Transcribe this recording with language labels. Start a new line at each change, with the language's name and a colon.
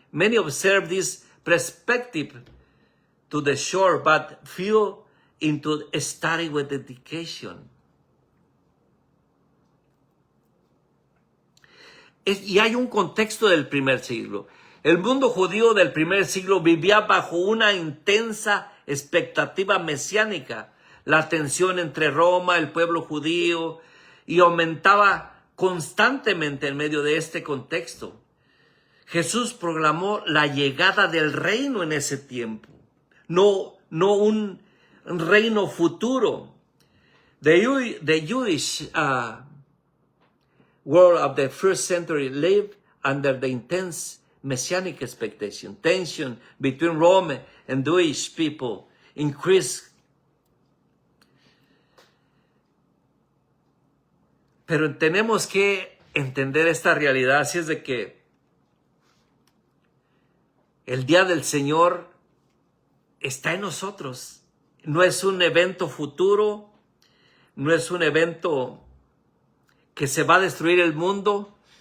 English: Many observe this perspective to the shore, but few into a study with dedication.
Spanish: Y hay un contexto del primer siglo. El mundo judío del primer siglo vivía bajo una intensa expectativa mesiánica. La tensión entre Roma, el pueblo judío, y aumentaba constantemente en medio de este contexto. Jesús proclamó la llegada del reino en ese tiempo, no un reino futuro.
English: The Jewish world of the first century lived under the intense messianic expectation. Tension between Rome and Jewish people increased.
Spanish: Pero tenemos que entender esta realidad, así es de que el día del Señor está en nosotros. No es un evento futuro, no es un evento que se va a destruir el mundo.